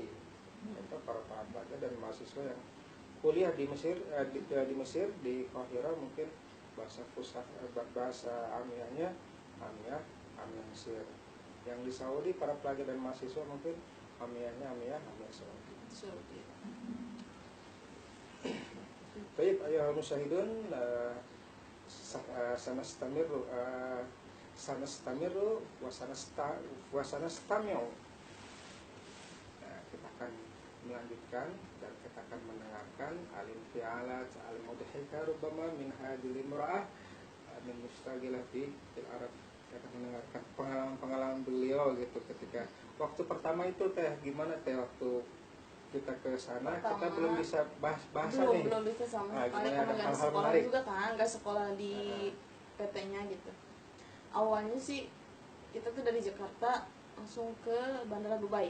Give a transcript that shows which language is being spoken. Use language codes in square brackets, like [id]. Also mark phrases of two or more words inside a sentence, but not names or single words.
[id] Mereka para pelajar dan mahasiswa yang kuliah di Mesir, di Mesir, di Qahira, mungkin bahasa Fusha, bahasa amiyahnya amiyah Mesir. Yang di Saudi para pelajar dan mahasiswa mungkin amiyahnya amiyah Saudi. Baik, [ar] أيها المشاهدون، سنستمر وسنستمع. [id] Kita akan melanjutkan dan kita akan mendengarkan [ar] الانفعالات المضحكة ربما من هذه المرأة من مستقلة في العرب. [id] Kita akan mendengarkan pengalaman beliau gitu ketika waktu pertama itu teh, gimana teh waktu kita ke sana kita belum bisa bahasa nih. Belum bisa sama sekali karena nggak di sekolah juga kan, nggak sekolah di PT-nya gitu. Awalnya sih kita tuh dari Jakarta langsung ke Bandara Dubai.